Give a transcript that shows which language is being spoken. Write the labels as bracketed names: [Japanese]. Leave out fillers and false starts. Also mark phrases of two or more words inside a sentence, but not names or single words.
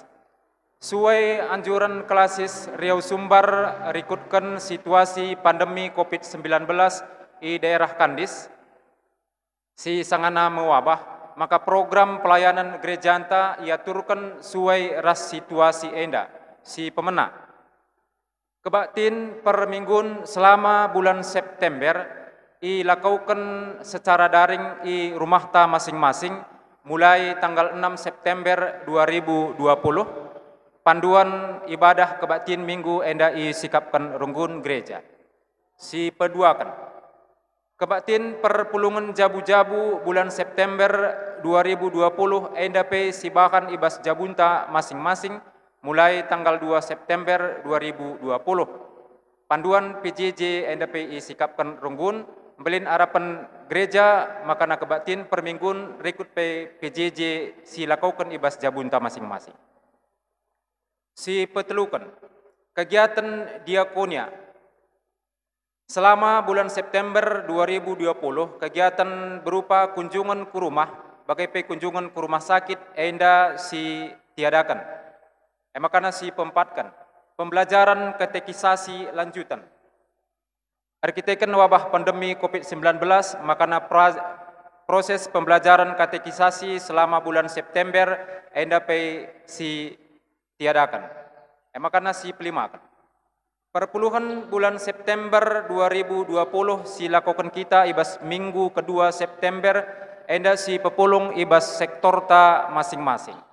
[Batak Karo] Suai anjuran klasis Riau Sumbar rikutkan situasi pandemi COVID-19 di daerah Kandis, si sangana mewabah, maka program pelayanan gereja anta ia turunkan suai ras situasi enda si pemena. Kebaktin per minggun selama bulan September ilakukan secara daring i rumah ta masing-masing mulai tanggal 6 September 2020. Panduan ibadah kebaktin minggu enda i sikapkan runggun gereja. Si peduakan. Kebaktin perpulungan jabu-jabu bulan September 2020 NDP sibakan ibas jabunta masing-masing mulai tanggal 2 September 2020. Panduan PJJ NDP sikapkan runggun belin harapan gereja makana kebaktin perminggun rekut PJJ silakukan ibas jabunta masing-masing. Si petelukan kegiatan diakonia. [Indonesian] Selama bulan September 2020, kegiatan berupa kunjungan ke rumah, bagai kunjungan ke rumah sakit, [Batak Karo] enda si tiadakan. Makana si pempatkan. [Indonesian] Pembelajaran katekisasi lanjutan. Arkiteken wabah pandemi COVID-19, makana proses pembelajaran katekisasi selama bulan September, [Batak Karo] enda si tiadakan. Makana si pelimakan. Perpuluhan bulan September 2020 silakukan kita ibas minggu kedua September enda si pepulung ibas sektor ta masing-masing.